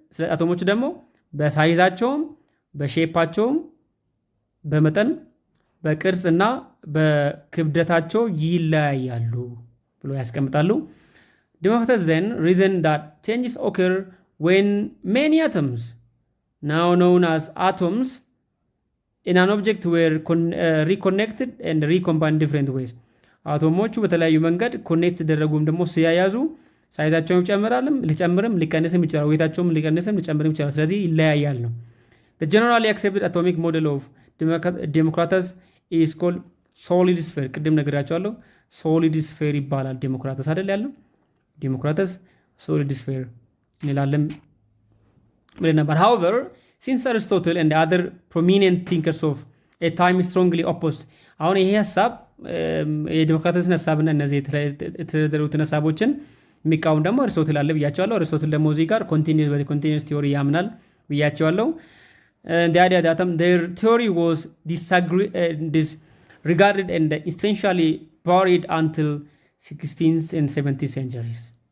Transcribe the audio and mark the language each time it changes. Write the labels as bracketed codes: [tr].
[am] ስለ አቶሞች ደግሞ በሳይዛቸውም በሼፓቸውም በመጠን በቅርጽ እና በክብደታቸው ይለያያሉ ብሎ ያስቀምጣሉ። [en] Democritus then reasoned that changes occur when many atoms, now known as atoms, in an object were reconnected and recombined different ways. [am] አቶሞቹ በተለያዩ መንገድ ኮኔክት ተደረጉም ደግሞ ሲያያዙ ሳይዛቸውም ሊጨምርም ሊቀንስም ይችላል፣ weight-ቸውም ሊቀንስም ሊጨምርም ይችላል። ስለዚህ ይለያያል ነው። [en] The generally accepted atomic model of Democritus is called solid sphere. [am] ቅድም ነግራቸዋለሁ። solid sphere ይባላል። ዴሞክራተስ አይደል ያለው? ዴሞክራተስ solid sphere እንላለን ብለን ነበር። [en] However, since Aristotle and other prominent thinkers of a time strongly opposed, [am] አሁን ይሄ ሀሳብ የዲሞክራተስን ሀሳብና እነዚህ የተደረደሩትን ሀሳቦችን የሚቃወም ደግሞ አሪስቶትል አለ ብያቸዋለሁ። አሪስቶትል ደግሞ እዚህ ጋር ኮንቲኒየስ ቲዮሪ ያምናል ብያቸዋለሁ። [en] the idea that their theory was disregarded and essentially buried until 16th and 17th centuries.